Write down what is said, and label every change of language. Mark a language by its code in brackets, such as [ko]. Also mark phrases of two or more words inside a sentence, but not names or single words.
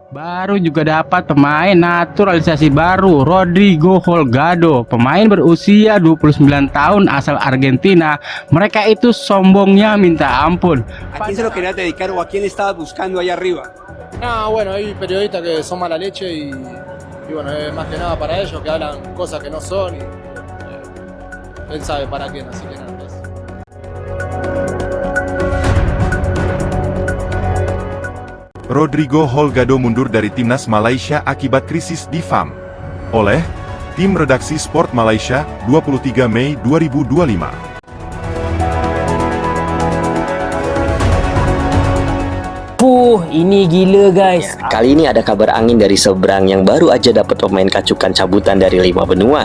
[id] Baru juga dapat pemain naturalisasi baru, Rodrigo Holgado. Pemain berusia 29 tahun asal Argentina. Mereka itu sombongnya minta ampun. [es] ¿A quién se lo quería dedicar o a quién estaba buscando allá arriba? No, bueno, hay periodistas que son mala leche y bueno, es más que nada para ellos que hablan cosas que no son y él sabe para quién, así que nada. [id] Rodrigo Holgado mundur dari timnas Malaysia akibat krisis di FAM. Oleh tim redaksi Sport Malaysia, 23 Mei 2025. Ini gila guys. Kali ini ada kabar angin dari seberang yang baru aja dapat pemain kacukan cabutan dari 5 benua.